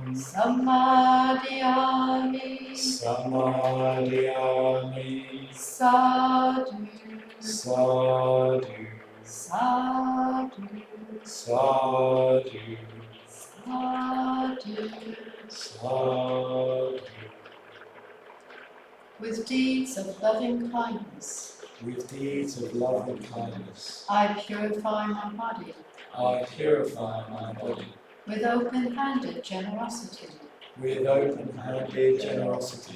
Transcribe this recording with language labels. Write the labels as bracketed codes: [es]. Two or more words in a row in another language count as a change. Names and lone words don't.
[pi] Samadhiyami Samadhiyami Sadhu Sadhu Sadhu Sadhu Sadhu. Sadhu. [en] With deeds of loving kindness, With deeds of love and kindness, I purify my body. I purify my body. With open-handed generosity, With open-handed generosity,